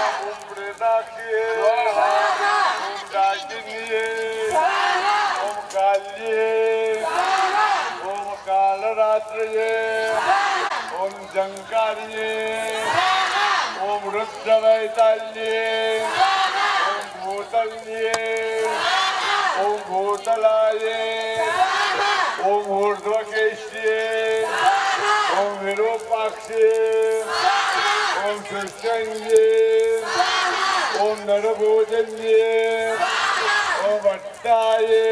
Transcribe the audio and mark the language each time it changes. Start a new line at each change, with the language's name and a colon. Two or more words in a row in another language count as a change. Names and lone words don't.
Sanskrit: ઓમ પ્રેતાક્ષીયે સ્વાહા. ઓમ દાજિન્યે સ્વાહા. ઓમ કાલ્યે સ્વાહા. ઓમ કાલરાત્રયે ઓમ જંકાર્યે ઓમ રુદ્રવૈતાલ્યે ઓમ ભૂત भूतल्ये ओम भूतलाये ओम ऊर्ध्वकेश्ये ओम विरूपाक्षे ओम सुषंगे ओम नरभोजन्ये ओम भट्टाये